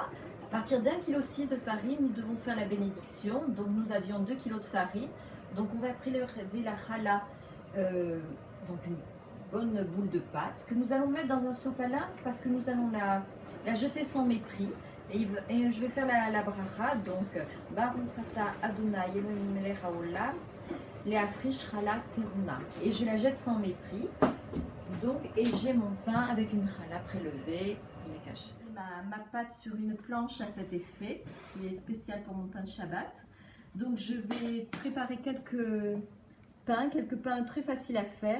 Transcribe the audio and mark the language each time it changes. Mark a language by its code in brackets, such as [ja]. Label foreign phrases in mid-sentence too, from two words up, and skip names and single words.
[fr] À partir d'1,6 kg de farine, nous devons faire la bénédiction. Donc nous avions 2 kg de farine. Donc on va prélever la challah, donc une bonne boule de pâte que nous allons mettre dans un sopalin parce que nous allons la jeter sans mépris. Et je vais faire la bracha, donc [he] ברוך אתה אדוני אלוהים מלך העולם להפריש חלה תרומה. [fr] Et je la jette sans mépris. Donc, et j'ai mon pain avec une challah prélevée. Il est caché. Ma pâte sur une planche à cet effet, qui est spéciale pour mon pain de Shabbat. Donc, je vais préparer quelques pains très faciles à faire.